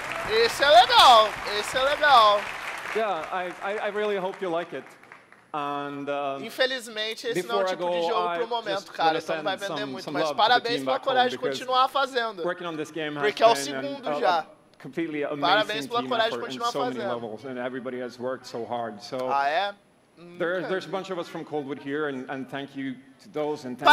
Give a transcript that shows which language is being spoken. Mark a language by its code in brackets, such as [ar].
[pt] Esse é legal, esse é legal. [en] Yeah, I really hope you like it. And, [pt] infelizmente, esse não é o tipo de jogo pro momento, cara. Então não vai vender muito. Mas parabéns pela coragem de continuar fazendo. Porque é o segundo já. Parabéns pela coragem de continuar fazendo. Ah, é? [en] There's a bunch of us from Coldwood here, and thank you to those, and thank